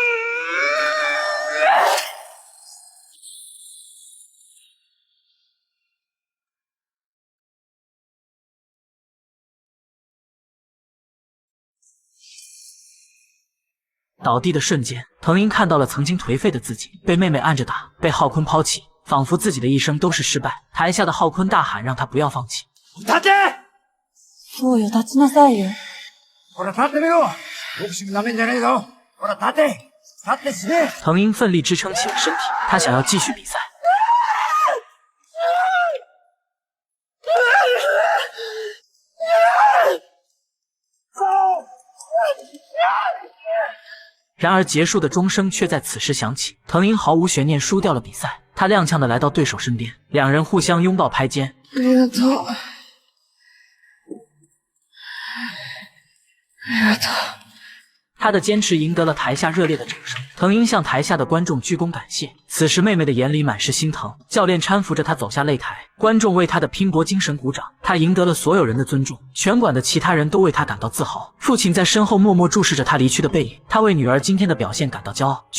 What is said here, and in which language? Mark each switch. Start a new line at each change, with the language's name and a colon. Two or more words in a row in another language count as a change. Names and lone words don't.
Chinese: 倒地的瞬间，藤英看到了曾经颓废的自己，被妹妹按着打，被浩坤抛弃，仿佛自己的一生都是失败。台下的浩坤大喊让他不要放弃。
Japanese: 立て！そうよ、立ちなさいよ。ほら立ってみろ！ボクシングなめんじゃねえぞ！ほら立て！立って死ね！
Chinese: 藤英奋力支撑起了身体，他想要继续比赛。然而结束的钟声却在此时响起，藤英毫无悬念输掉了比赛。他踉跄地来到对手身边，两人互相拥抱拍肩。
Japanese: ありがとう。ありがとう。
Chinese: 他的坚持赢得了台下热烈的掌声，藤英向台下的观众鞠躬感谢。此时妹妹的眼里满是心疼，教练搀扶着她走下擂台，观众为她的拼搏精神鼓掌。她赢得了所有人的尊重，拳馆的其他人都为她感到自豪。父亲在身后默默注视着她离去的背影，他为女儿今天的表现感到骄傲。